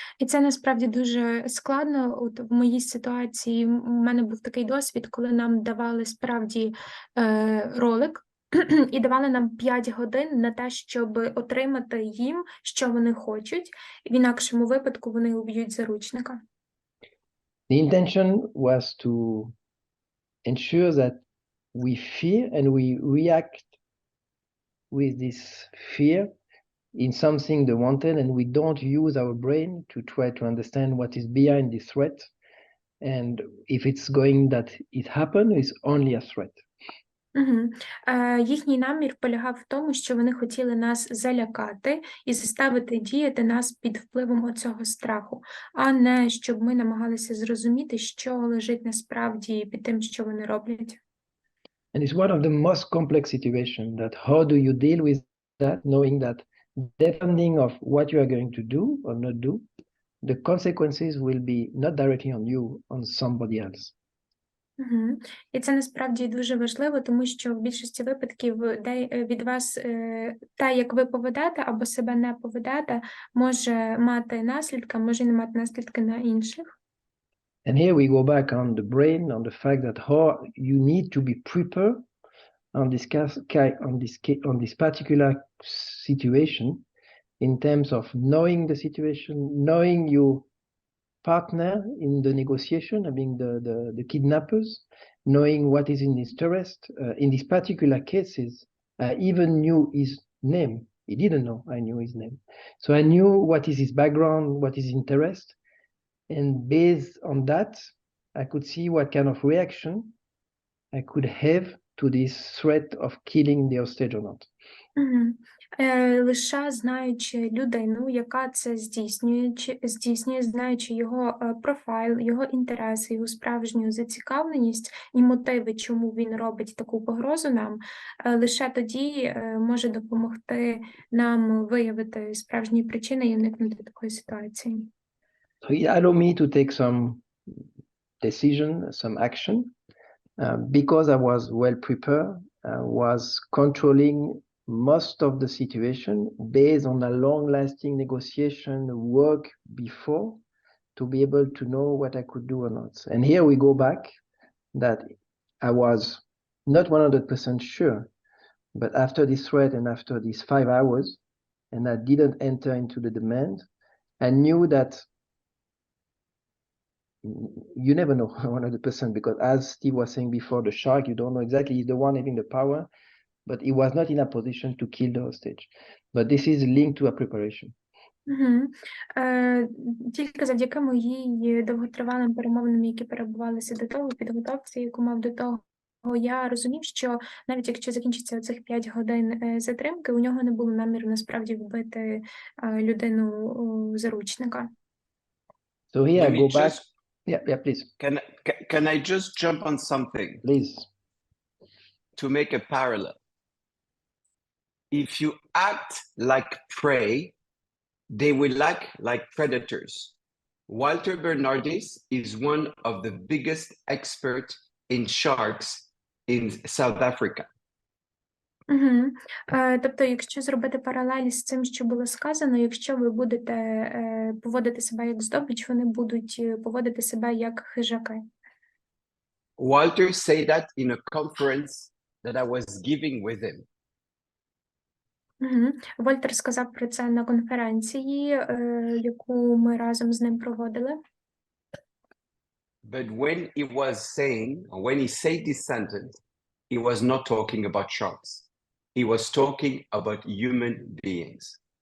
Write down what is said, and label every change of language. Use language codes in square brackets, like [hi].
[uk] І це насправді дуже складно. От в моїй ситуації в мене був такий досвід, коли нам давали справді ролик і давали нам 5 годин на те, щоб отримати їм, що вони хочуть. В інакшому випадку вони уб'ють заручника. [en] The intention was to ensure that we fear and we react with this fear in something they wanted, and we don't use our brain to try to understand what is behind this threat. And if it's going that it happened, it's only a threat. Угу. [uk] Їхній намір полягав в тому, що вони хотіли нас залякати і заставити діяти нас під впливом оцього страху, а не щоб ми намагалися зрозуміти, що лежить насправді під тим, що вони роблять. [en] And it's one of the most complex situations, that how do you deal with that, knowing that depending of what you are going to do or not do, the consequences will be not directly on you, on somebody else. Угу. [uk] І це насправді дуже важливо, тому що в більшості випадків від вас те, як ви поведете або себе не поведете, може мати наслідки, може не мати наслідки на інших. [en] And here we go back on the brain, on the fact that how you need to be prepared on this particular situation in terms of knowing the situation, knowing your partner in the negotiation, I mean the kidnappers, knowing what is in his interest. In these particular cases, I even knew his name. He didn't know I knew his name. So I knew what is his background, what is his interest. And based on that, I could see what kind of reaction I could have to this threat of killing the hostage or not. Угу. [uk] Лише знаючи людину, яка це здійснює, знаючи його профайл, його інтереси, його справжню зацікавленість і мотиви, чому він робить таку погрозу нам, лише тоді може допомогти нам виявити справжні причини і уникнути такої ситуації. [en] So it allowed me to take some decision, some action, because I was well prepared, was controlling most of the situation based on a long-lasting negotiation work before to be able to know what I could do or not. And here we go back that I was not 100% sure, but after this threat and after these 5 hours, and I didn't enter into the demand, I knew that you never know 100%, because as Steve was saying before, the shark, you don't know exactly, he's the one having the power, but he was not in a position to kill the hostage. But this is linked to a preparation. Угу. [uk] Тільки завдяки моїй довготривалим перемовинам, які перебувалися до того, підготовці, яку мав до того, я розумів, що навіть якщо закінчиться цих 5 годин затримки, у нього не було наміру насправді вбити людину заручника. [en] So here Let I me go back. just- Yeah, please. Can I just jump on something Please. to make a parallel? If you act like prey, they will act like predators. Walter Bernardis is one of the biggest experts in sharks in South Africa. Угу. [uk] Тобто, якщо зробити паралель з цим, що було сказано, якщо ви будете поводити себе як здобич, вони будуть поводити себе як хижаки. [en] Walter said that in a conference that I was giving with him. Угу. [uk] Вольтер сказав про це на конференції, яку ми разом з ним проводили. [en] But when he was saying, or when he said this sentence, he was not talking about sharks. he was talking about human beings.